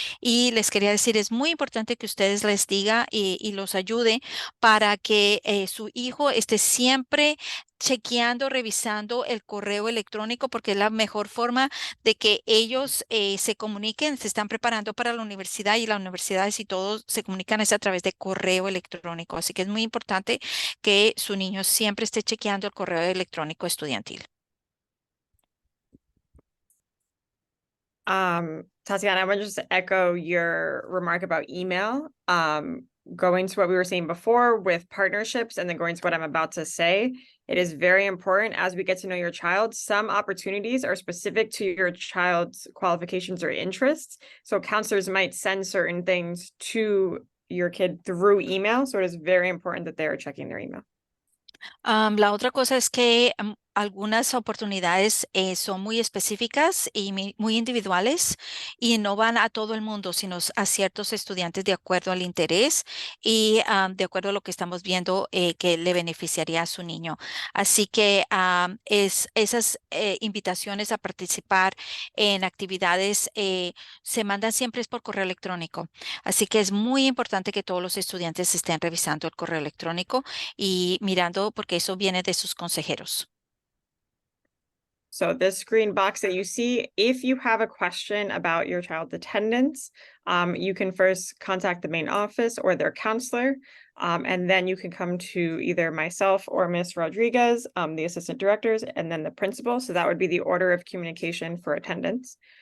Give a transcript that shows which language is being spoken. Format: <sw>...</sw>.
<es>Y les quería decir, es muy importante que ustedes les diga y los ayude para que su hijo esté siempre chequeando, revisando el correo electrónico, porque es la mejor forma de que ellos se comuniquen, se están preparando para la universidad, y las universidades y todos se comunican es a través de correo electrónico. Así que es muy importante que su niño siempre esté chequeando el correo electrónico estudiantil.</es> <en>Tatiana, I want to just echo your remark about email. Going to what we were saying before with partnerships and then going to what I'm about to say, it is very important as we get to know your child. Some opportunities are specific to your child's qualifications or interests. So counselors might send certain things to your kid through email. So it is very important that they are checking their email.</en> <es>La otra cosa es que algunas oportunidades son muy específicas y muy individuales, y no van a todo el mundo, sino a ciertos estudiantes de acuerdo al interés y de acuerdo a lo que estamos viendo que le beneficiaría a su niño. Así que esas invitaciones a participar en actividades se mandan siempre por correo electrónico. Así que es muy importante que todos los estudiantes estén revisando el correo electrónico y mirando, porque eso viene de sus consejeros.</es> <en>So this green box that you see, if you have a question about your child's attendance, you can first contact the main office or their counselor, and then you can come to either myself or Ms. Rodriguez, the assistant directors, and then the principal. So that would be the order of communication for attendance.</en>